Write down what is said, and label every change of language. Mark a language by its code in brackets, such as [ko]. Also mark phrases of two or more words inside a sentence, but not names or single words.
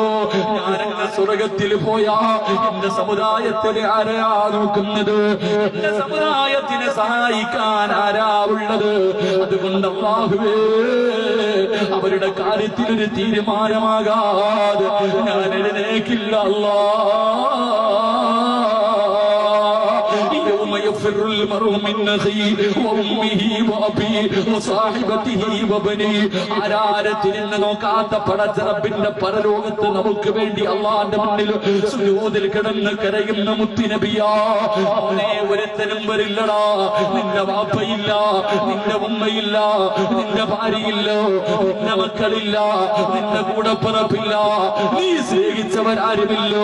[ml] ഞാനങ്ങ് സ്വർഗത്തിൽ പോയാ എന്റെ സമുദായത്തിലെ ആരാ നോക്കുന്നത്? എന്റെ സമുദായത്തിനെ സഹായിക്കാൻ ആരാ ഉള്ളത്? അതുകൊണ്ട് അല്ലാഹുവേ, അവരുടെ കാര്യത്തിൽ ഒരു തീരുമാനമാകാതെ ഞാൻ എഴുന്നേക്കില്ല. [ar] يفر المرء من أخيه وأمه وأبيه وصاحبته وبنيه. [ml] ആരാരത്തിരുന്ന് നോക്കാത്ത പടച്ചറപ്പിന്റെ പരലോകത്ത് നമുക്ക് വേണ്ടി അള്ളാന്റെ മുന്നിൽ സുജൂദിൽ കിടന്ന് കരയുന്ന മുത്തുനബിയാ. അവനെ ഒരുത്തനും വരില്ലടാ. നിന്റെ വാപ്പയില്ല, നിന്റെ ഉമ്മയില്ല, നിന്റെ ഭാര്യയില്ല, നിന്റെ മക്കളില്ല, നിന്റെ കൂടപ്പിറപ്പില്ല, നീ സ്നേഹിച്ചവരാരുമില്ലോ.